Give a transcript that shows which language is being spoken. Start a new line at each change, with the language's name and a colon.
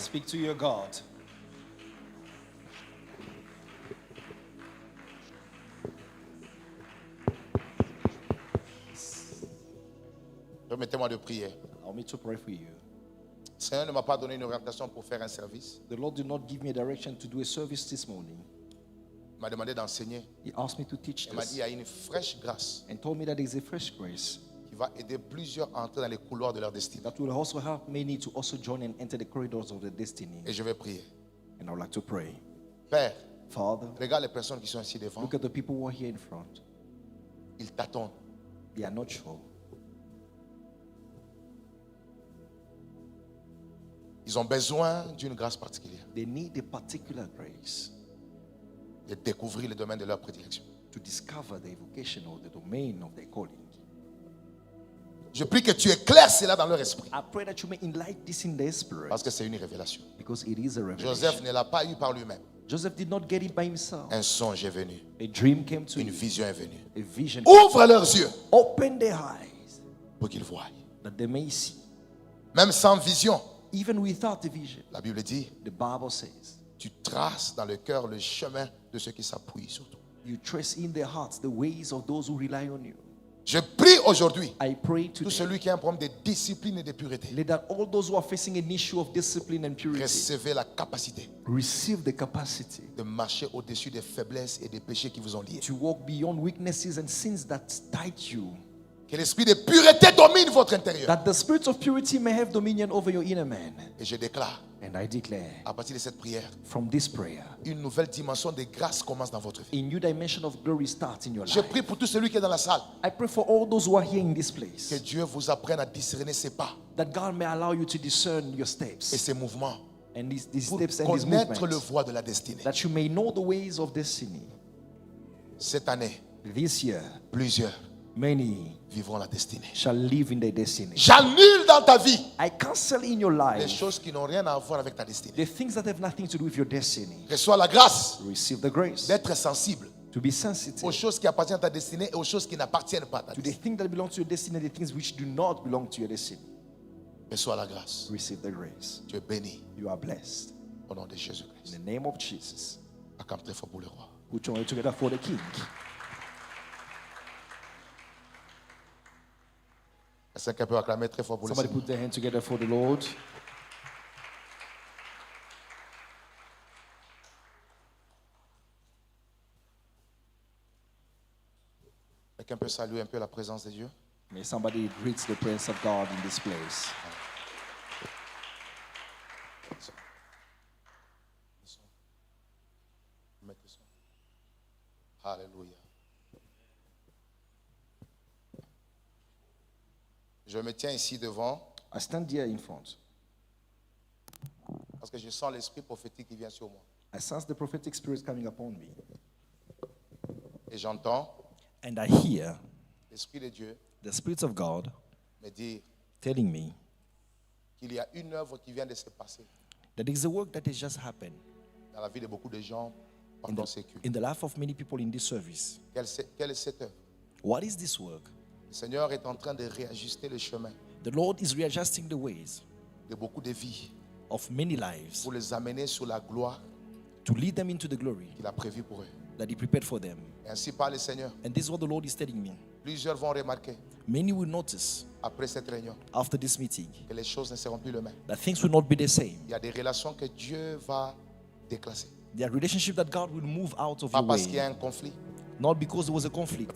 English: Speak to your God.
French: Permettez-moi de prier.
English: Allow me to pray for you.
French: Le Seigneur ne m'a pas donné une orientation pour faire un service.
English: The Lord did not give me a direction to do a service this morning.
French: Il m'a demandé d'enseigner.
English: He asked me to teach
French: Il m'a dit il y
English: this
French: a une fraîche grâce
English: and told me that there is a fresh grace
French: qui va aider plusieurs à entrer dans les couloirs de leur destinée.
English: that will also help many to also join and enter the corridors of their destiny.
French: Et je vais prier.
English: And I would like to pray.
French: Père,
English: Father,
French: regarde les personnes qui sont ici devant.
English: look at the people who are here in front.
French: Ils t'attendent.
English: They are not sure.
French: Ils ont besoin d'une grâce particulière.
English: They need a particular grace
French: De découvrir le domaine de leur prédilection.
English: to discover the vocation or the domain of their calling.
French: Je prie que tu éclaires cela dans leur esprit.
English: I pray that you may enlighten this in their spirit
French: Parce que c'est une révélation.
English: because it is a revelation.
French: Joseph ne l'a pas eu par lui-même.
English: Joseph did not get it by himself.
French: Un songe est venu.
English: A dream came to
French: Une
English: him.
French: vision est venue.
English: A vision.
French: Ouvre leurs yeux
English: Open their eyes
French: pour qu'ils voient.
English: that they may see.
French: Même sans vision,
English: Even without the vision,
French: la Bible dit,
English: the Bible says,
French: tu traces dans le cœur le chemin de ceux qui s'appuient sur toi.
English: you trace in their hearts the ways of those who rely on you.
French: Je prie aujourd'hui,
English: I pray
French: tout
English: today,
French: celui qui a un problème de discipline et de pureté,
English: let that all those who are facing an issue of discipline and purity
French: recevez la capacité
English: receive the capacity
French: de marcher au-dessus des faiblesses et des péchés qui vous ont liés.
English: to walk beyond weaknesses and sins that tied you,
French: Que l'esprit de pureté domine votre intérieur.
English: that the spirit of purity may have dominion over your inner man.
French: Et je déclare,
English: And I declare,
French: à partir de cette prière,
English: from this prayer,
French: une nouvelle dimension de grâce commence dans votre vie.
English: a new dimension of glory starts in your
French: Je
English: life.
French: prie pour tout celui qui est dans la salle,
English: I pray for all those who are here in this
French: que
English: place,
French: Dieu vous apprenne à discerner ses pas
English: that God may allow you to discern your steps
French: ses mouvements
English: and these
French: pour
English: steps and these
French: connaître le
English: movements,
French: voie de la destinée.
English: that you may know the ways of destiny.
French: Cette année,
English: This year,
French: plusieurs
English: many
French: vivront la destinée.
English: shall live in their destiny.
French: J'annule dans ta vie
English: I cancel in your
French: les
English: life
French: choses qui n'ont rien à voir avec ta destinée.
English: the things that have nothing to do with your destiny.
French: Reçois la grâce
English: Receive the grace
French: d'être sensible
English: to be sensitive
French: aux choses qui appartiennent à ta destinée et aux choses qui n'appartiennent pas à ta
English: to the
French: destinée.
English: things that belong to your destiny and the things which do not belong to your destiny.
French: Reçois la grâce.
English: Receive the grace.
French: Tu es béni
English: You are blessed.
French: au nom de
English: In
French: Jésus-Christ.
English: the name of Jesus.
French: Acclame très fort pour le roi.
English: Put your hands together for the King.
French: Est-ce que quelqu'un peut acclamer très fort pour le
English: Somebody
French: Seigneur?
English: put their hands together for the Lord.
French: Quelqu'un peut saluer un peu la présence de Dieu?
English: May somebody greet the presence of God in this place.
French: Alléluia. Je me tiens ici devant
English: I stand here in front.
French: parce que je sens l'esprit prophétique qui vient sur moi.
English: I sense the prophetic spirit coming upon me.
French: Et j'entends
English: And I hear
French: l'esprit de Dieu
English: the Spirit of God
French: me dire
English: telling me
French: qu'il y a une œuvre qui vient de se passer
English: that there is a work that has just happened
French: dans la vie de beaucoup de gens
English: in
French: pendant ces cultes.
English: in the life of many people in this service.
French: Quelle est cette œuvre?
English: What is this work?
French: Le Seigneur est en train de réajuster le chemin
English: The Lord is readjusting the ways
French: de beaucoup de vies
English: of many lives
French: pour les amener sur la gloire
English: to lead them into the glory
French: qu'il a prévue pour eux.
English: that He prepared for them.
French: Et ainsi parle le Seigneur.
English: And this is what the Lord is telling me.
French: Plusieurs vont remarquer
English: Many will notice
French: après cette réunion
English: after this meeting
French: que les choses ne seront plus les mêmes.
English: that things will not be the same.
French: Il y a des relations que Dieu va déclasser.
English: There are relationships that God will move out of
French: Pas
English: your
French: parce qu'il y a
English: way.
French: un conflit,
English: Not because there was a conflict,